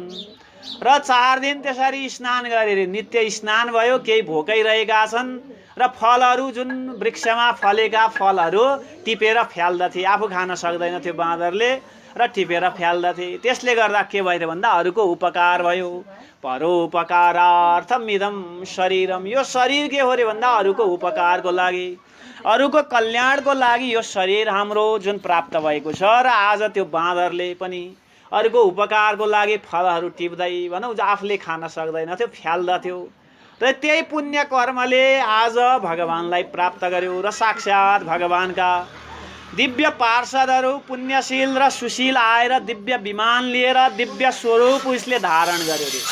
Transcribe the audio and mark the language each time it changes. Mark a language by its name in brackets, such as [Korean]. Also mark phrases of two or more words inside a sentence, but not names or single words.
[Nepali] र 4 दिन त्यसरी स्नान गरेर नित्य स्नान भयो। केही भोकै रहेका छन् र फलहरू जुन वृक्षमा फलेका फलहरू टिपेर फ्याल्दथे, आफू खान सक्दैनथ्यो बाँदरले र टिपेर फ्याल्दथे। त्यसले गर्दा के भयो भन्दा अरूको उपकार भयो। [Sanskrit] परोपकारार्थम इदं शरीरम, [Nepali] यो शरीर के हो रे भन्दा अरूको उपकारको लागि, अरूको कल्याणको लागि यो शरीर हाम्रो जुन प्राप्त भएको छ। र आज त्यो बाँदरले पनि अरूको उपकारको लागि फलहरू टिप्दै भनौँ आफूले खान सक्दैनथ्यो, फ्याल्दथ्यो र त्यही पुण्य कर्मले आज भगवानलाई प्राप्त गर्यो र साक्षात् भगवानका दिव्य पार्षदहरू पुण्यशील र सुशील आएर दिव्य विमान लिएर दिव्य स्वरूप उसले धारण गर्यो रे।